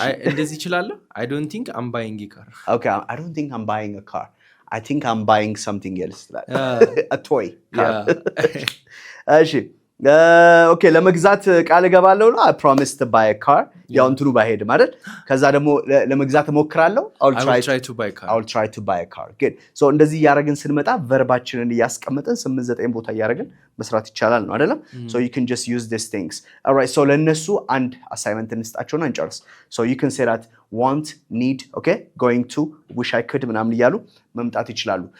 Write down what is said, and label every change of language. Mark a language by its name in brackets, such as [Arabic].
[Amharic] እንደዚህ ይችላልው። [English] I don't think I'm buying a car. Okay, I don't think I'm buying a car. I think I'm buying something else. A toy car. [Amharic] እሺ ኦኬ ለመግዛት ቃል እገባለሁ ነው [English] I promise to buy a car. [Amharic] ያው እንትኑ ባይሄድም አይደል? ከዛ ደግሞ ለመግዛት እሞክራለሁ [English] I will try to buy a car. Good. [Amharic] So እንደዚህ ያረግን ስንመጣ ቨርባችንን ያስቀምጠን 8-9 ቦታ ያረግን መስራት ይቻላል ነው አይደለም? [English] So you can just use these things. All right. [Amharic] So ለነሱ አንድ አሳይመንት እንስጣቸውና እንጨርስ. [English] So you can say that want, need, okay? Going to, wish I could [Amharic] ምናምን እያሉ መምጣት ይችላሉ.